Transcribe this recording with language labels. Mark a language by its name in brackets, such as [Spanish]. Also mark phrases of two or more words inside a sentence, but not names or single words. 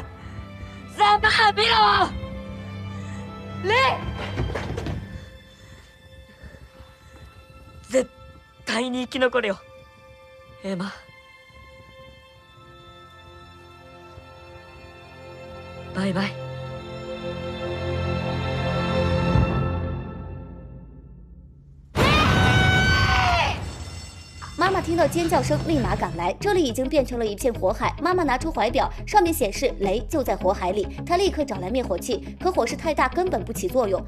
[Japanese] さあ見ろ。レイ、絶対に生き残るよ、エマ。バイバイ。 [Chinese] 妈妈听到尖叫声，立马赶来。这里已经变成了一片火海。妈妈拿出怀表，上面显示雷就在火海里。她立刻找来灭火器，可火势太大，根本不起作用。